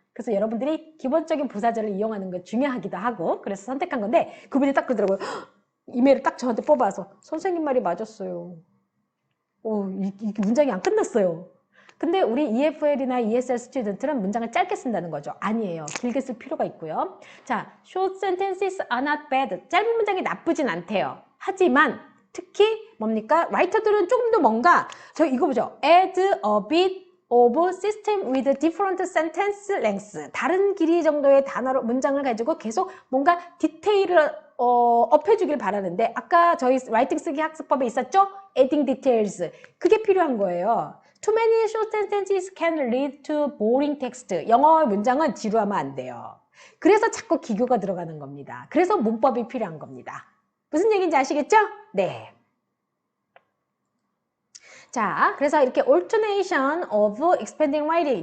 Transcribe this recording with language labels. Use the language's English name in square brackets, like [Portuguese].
[Korean] 그래서 여러분들이 기본적인 부사절을 이용하는 게 중요하기도 하고 그래서 선택한 건데 그분이 딱 그러더라고요. 이메일을 딱 저한테 뽑아서 선생님 말이 맞았어요. 이 문장이 안 끝났어요. 근데 우리 EFL이나 ESL 스튜던트는 문장을 짧게 쓴다는 거죠. 아니에요. 길게 쓸 필요가 있고요. [English] 자, short sentences are not bad. [Korean] 짧은 문장이 나쁘진 않대요. 하지만 특히 뭡니까? 라이터들은 조금 더 뭔가 저 이거 보죠. [English] add a bit of system with different sentence lengths. [Korean] 다른 길이 정도의 단어로 문장을 가지고 계속 뭔가 디테일을 업해주길 바라는데 아까 저희 라이팅 쓰기 학습법에 있었죠? [English] adding details. [Korean] 그게 필요한 거예요. [English] Too many short sentences can lead to boring text. [Korean] 영어 문장은 지루하면 안 돼요. 그래서 자꾸 기교가 들어가는 겁니다. 그래서 문법이 필요한 겁니다. 무슨 얘기인지 아시겠죠? 네. [English] 자, 그래서 이렇게 alternation of expanding writing.